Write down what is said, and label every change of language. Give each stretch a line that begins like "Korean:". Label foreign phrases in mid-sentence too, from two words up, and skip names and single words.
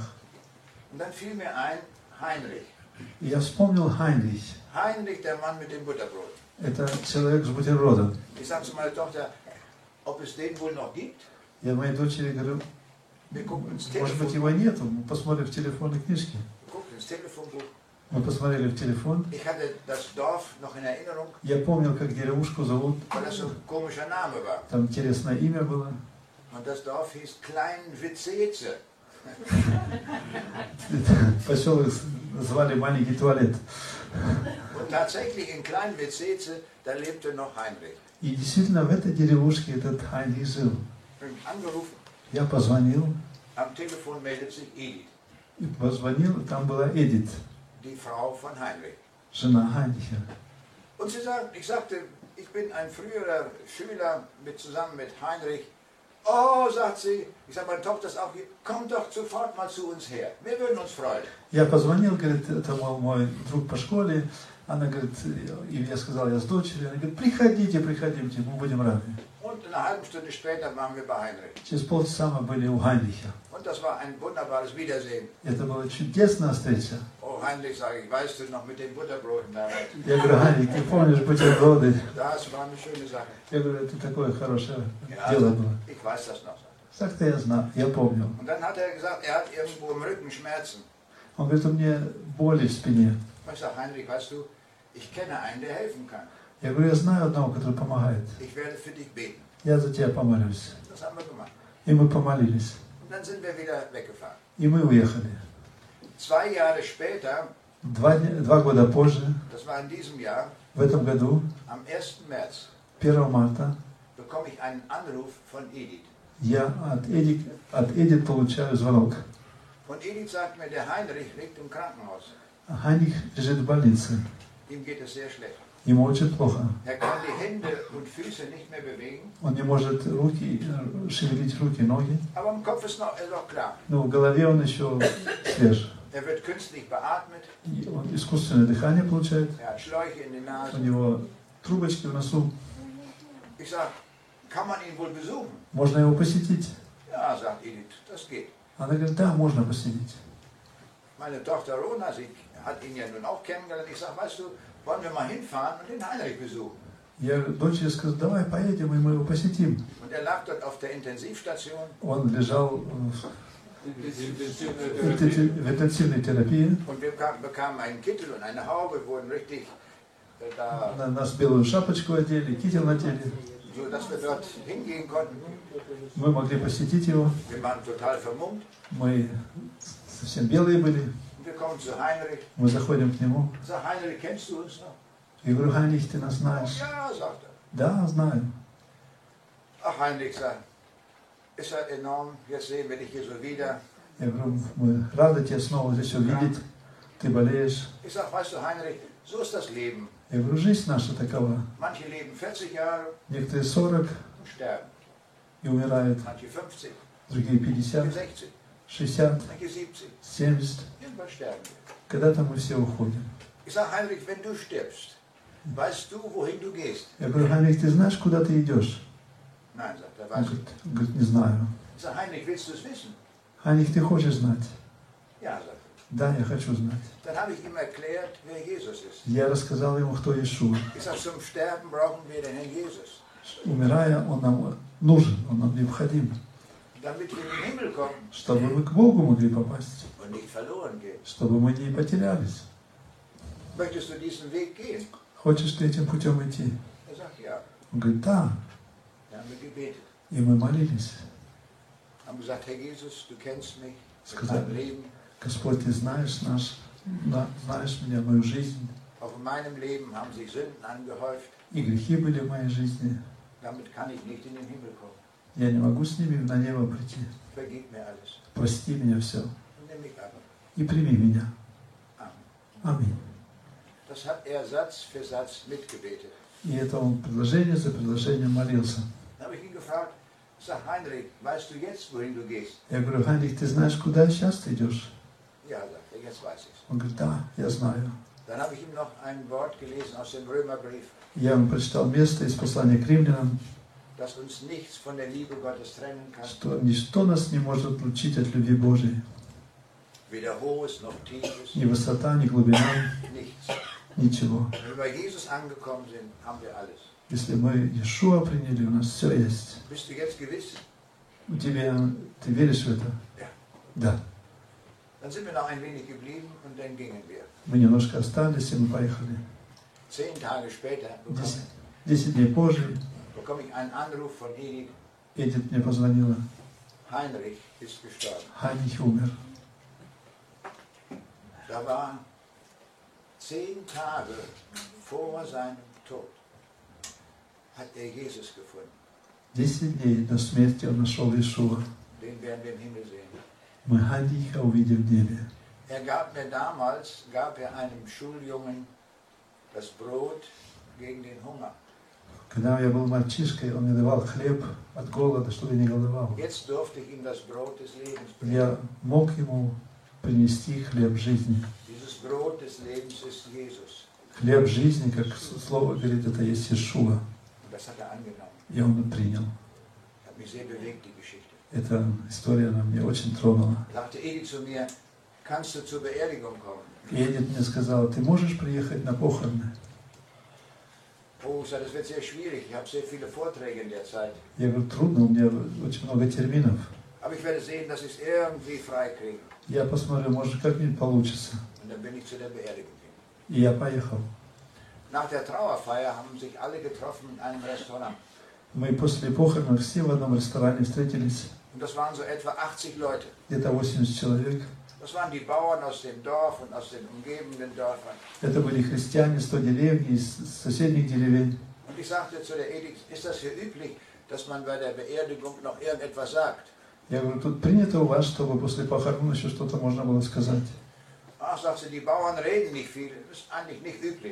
German: Und dann fiel mir ein, Heinrich.
Russian: И я вспомнил Хайнрих.
German: Heinrich, der Mann mit dem Butterbrot.
Russian: Это человек с бутербродом.
German: Ich sage zu meiner Tochter, ob es den wohl noch gibt.
Russian: Я моей дочери говорю,
German: Wir gucken ins
Russian: может быть, его нету, мы посмотрим в телефонной книжке.
German: Telefonbuch.
Russian: Мы посмотрели в телефон.
German: Ich hatte das Dorf noch in Erinnerung,
Russian: Я помнил, как деревушку зовут.
German: weil das so ein komischer Name war.
Russian: Там интересное имя было.
German: Und das Dorf hieß Klein-Witzeze.
Russian: Поселок звали Маленький туалет.
German: Und tatsächlich in Klein-Witzeze, da lebte noch Heinrich.
Russian: И действительно в этой деревушке этот Хайнрих жил.
German: Ich bin angerufen,
Russian: Я позвонил,
German: am Telefon meldet sich Edith,
Russian: и позвонил, там была Эдит,
German: die Frau von Heinrich.
Russian: жена Хайнриха.
German: Und sie sagt, ich sagte, ich bin ein früherer Schüler zusammen mit Heinrich. Oh, sagt sie, ich sage, meine Tochter ist auch hier, komm doch sofort mal zu uns her. Wir würden uns freuen.
Russian: Я позвонил, говорит, это мой друг по школе. Она говорит, и я сказал, я с дочерью. Она говорит, приходите, приходите, мы будем рады.
German: Und eine halbe Stunde später waren wir bei Heinrich.
Russian: Через полчаса мы были у Хайнриха.
German: Und das war ein wunderbares Wiedersehen.
Russian: Это была чудесная встреча.
German: Oh, Heinrich, sage ich, weißt du noch mit den Butterbroten damals?
Russian: Я говорю, Хайнрих, ты помнишь бутерброды?
German: Das war eine schöne Sache.
Russian: Я говорю, это такое хорошее
German: Ja,
Russian: дело было.
German: ich weiß das noch.
Russian: Так-то я знал, я помню.
German: Und dann hat er gesagt, er hat irgendwo im Rücken Schmerzen.
Russian: Он говорит, у меня боли в спине.
German: Ich sage, Heinrich, weißt du, ich kenne einen, der helfen kann.
Russian: Я говорю, я знаю одного, который помогает.
German: Ich werde für dich beten.
Russian: Я за тебя помолюсь.
German: Das haben wir gemacht.
Russian: И мы помолились.
German: Und dann sind wir wieder weggefahren.
Russian: И мы уехали.
German: 2 Jahre später,
Russian: 2 года позже,
German: das war in diesem Jahr,
Russian: в этом году,
German: am 1. März,
Russian: 1 марта,
German: bekomme ich einen Anruf von Edith.
Russian: я от Эдит получаю звонок.
German: Und Edith sagt mir, der Heinrich liegt im Krankenhaus.
Russian: Хайнрих лежит в больнице.
German: Ihm geht es sehr schlecht.
Russian: Ему очень плохо.
German: Er kann die Hände und Füße nicht mehr bewegen,
Russian: Он не может шевелить руки, ноги.
German: aber im Kopf ist noch klar.
Russian: Но в голове он еще свеж.
German: Er wird künstlich beatmet,
Russian: И он искусственное дыхание получает.
German: er hat Schläuche in den
Russian: У
German: Nasen.
Russian: него трубочки в носу.
German: Ich sage, kann man ihn wohl besuchen?
Russian: Можно его посетить?
German: Ja, sagt Edith, das geht.
Russian: Она говорит, да, можно посетить.
German: Meine Tochter Rona, sie hat ihn ja nun auch kennengelernt. Ich sage, weißt du, wollen wir mal hinfahren und den Heinrich besuchen?
Russian: Я дочери сказал, давай поедем, и мы его посетим.
German: Und er lag dort auf der Intensivstation.
Russian: Он лежал в интенсивной терапии.
German: Und wir bekamen einen Kittel und eine Haube, wurden richtig da,
Russian: На нас белую шапочку одели, китель надели.
German: so dass wir dort hingehen konnten.
Russian: Мы могли посетить его.
German: Wir waren total vermummt.
Russian: Мы совсем белые были.
German: Und wir kommen zu Heinrich.
Russian: Мы заходим к нему.
German: Sag, Heinrich, kennst du uns noch?
Russian: Я говорю, Хайнрих, ты нас знаешь?
German: Ja, sagt er.
Russian: Да, знаю.
German: Ach, Heinrich, sagt, ist ja enorm, jetzt sehen wir dich hier so wieder.
Russian: Я говорю, мы рады тебя снова здесь увидеть. Ты болеешь.
German: Ich sag, weißt du, Heinrich, so ist das Leben.
Russian: Я говорю, жизнь наша такова.
German: Manche leben 40 Jahre
Russian: Некоторые 40
German: und sterben.
Russian: и умирают,
German: Manche 50,
Russian: другие
German: manche
Russian: 50,
German: 60,
Russian: 60,
German: manche 70.
Russian: 70.
German: Irgendwann sterben wir.
Russian: Когда-то мы все уходим.
German: Ich sag, Heinrich, wenn du stirbst, weißt du, wohin du gehst?
Russian: Я говорю, Хайнрих, ты знаешь, куда ты идешь?
German: Nein, sagt er,
Russian: Он
German: weiß ich.
Russian: говорит, не знаю.
German: Ich sag, Heinrich, willst du es wissen?
Russian: Хайнрих, ты хочешь знать?
German: Ja, sagt er.
Russian: Да, я хочу знать.
German: Dann habe ich ihm erklärt, wer Jesus ist.
Russian: Я рассказал ему, кто Иешуа.
German: Ich sag, zum Sterben brauchen wir den Herrn Jesus.
Russian: Умирая, он нам нужен, он нам необходим.
German: Damit wir in den Himmel kommen
Russian: Чтобы мы к Богу могли попасть.
German: und nicht verloren gehen.
Russian: Чтобы мы не потерялись.
German: Möchtest du diesen Weg gehen?
Russian: Хочешь ты этим путем идти?
German: Er sagt, ja.
Russian: Он говорит, да.
German: Dann haben wir gebetet.
Russian: И мы молились.
German: Haben gesagt, Herr Jesus, du kennst mich,
Russian: Сказали,
German: mein Leben.
Russian: Господь, ты знаешь знаешь меня, мою жизнь.
German: Auch in meinem Leben haben sich Sünden angehäuft.
Russian: И грехи были в моей жизни.
German: Damit kann ich nicht in den Himmel kommen.
Russian: Я не могу с ними на небо прийти.
German: Vergib mir alles.
Russian: Прости меня все.
German: Und nimm mich an.
Russian: И прими меня.
German: Amen.
Russian: Аминь.
German: Das hat er Satz für Satz mitgebetet.
Russian: И это он предложение за предложением молился.
German: Dann habe ich ihn gefragt, sag Heinrich, weißt du jetzt, wohin du gehst?
Russian: Я говорю, Хайнрих, ты знаешь, куда сейчас ты идешь?
German: Ja, sagt er, jetzt weiß ich es.
Russian: Он говорит, да, я знаю.
German: Dann habe ich ihm noch ein Wort gelesen aus dem Römerbrief,
Russian: Я ему прочитал место из послания к римлянам,
German: dass uns nichts von der Liebe Gottes trennen kann.
Russian: что ничто нас не может отлучить от любви Божией.
German: Weder hohes noch tiefes,
Russian: Ни высота, ни глубина,
German: nichts.
Russian: ничего.
German: Wenn wir bei Jesus angekommen sind, haben wir alles.
Russian: Если мы Иешуа приняли, у нас все есть.
German: Bist du jetzt gewiss?
Russian: У тебя, ты веришь в это?
German: Ja.
Russian: Да.
German: Dann sind wir noch ein wenig geblieben und dann gingen wir.
Russian: Мы немножко остались, и мы поехали.
German: 10 Tage später
Russian: 10 дней позже
German: bekomme ich einen Anruf von Edith.
Russian: Эдит мне позвонила.
German: Heinrich ist gestorben.
Russian: Хайнрих умер.
German: Da war 10 Tage vor seinem Tod, hat er Jesus gefunden.
Russian: 10 дней до смерти он нашел Иешуа.
German: Den werden wir im Himmel sehen.
Russian: Мы Хайнриха увидим в небе.
German: Er gab mir damals, einem Schuljungen das Brot gegen den Hunger.
Russian: Когда я был мальчишкой, он мне давал хлеб от голода, чтобы я не голодал.
German: Jetzt durfte ich ihm das Brot des Lebens bringen.
Russian: Я мог ему принести хлеб жизни.
German: Dieses Brot des Lebens ist Jesus.
Russian: Хлеб жизни, как слово говорит, это есть Иешуа.
German: Und das hat er angenommen.
Russian: И он принял.
German: Hat mich sehr bewegt, die Geschichte.
Russian: Эта история она меня очень тронула.
German: Sagte Edith zu mir, kannst du zur Beerdigung kommen?
Russian: И Эдит мне сказала, ты можешь приехать на похороны?
German: Oh, ich sagte, das wird sehr schwierig. Ich habe sehr viele Vorträge in der Zeit.
Russian: Я говорю, трудно, у меня очень много терминов.
German: Aber ich werde sehen, dass ich es irgendwie freikriege.
Russian: Я посмотрю, может, как-нибудь получится.
German: Und dann bin ich zu der Beerdigung gegangen.
Russian: И я поехал.
German: Nach der Trauerfeier haben sich alle getroffen in einem Restaurant.
Russian: Мы после похорон все в одном ресторане встретились.
German: Und das waren so etwa 80 Leute.
Russian: Где-то 80 человек.
German: Das waren die Bauern aus dem Dorf und aus den umgebenden Dörfern.
Russian: Это были христиане с той деревни, из соседних деревень.
German: Und ich sagte zu der Edith, ist das hier üblich, dass man bei der Beerdigung noch irgendetwas sagt?
Russian: Я говорю, тут принято у вас, чтобы после похорон еще что-то можно было сказать.
German: Ach, sagt sie, die Bauern reden nicht viel. Das ist eigentlich nicht üblich.